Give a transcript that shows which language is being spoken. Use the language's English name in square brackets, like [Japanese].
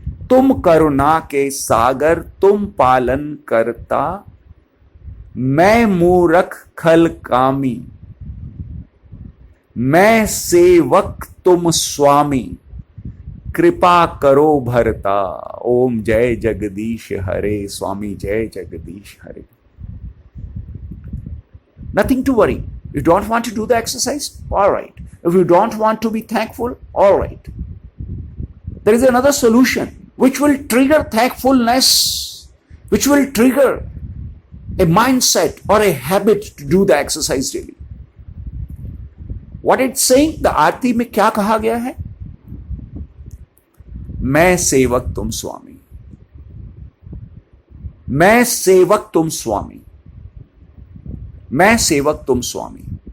[Hindi] तुम करुणा के सागर तुम पालन करता, मैं मूरख खल कामी, मैं सेवक तुम स्वामी, कृपा करो भरता। ओम जय जगदीश हरे, स्वामी जय जगदीश हरे। [English] Nothing to worry. You don't want to do the exercise? All right. If you don't want to be thankful, all right. there is another solution which will trigger thankfulness, which will trigger a mindset or a habit to do the exercise daily. What it's saying, the [Hindi] आरती में क्या कहा गया है? मैं सेवक तुम स्वामी, मैं सेवक तुम स्वामी, मैं सेवक तुम स्वामी।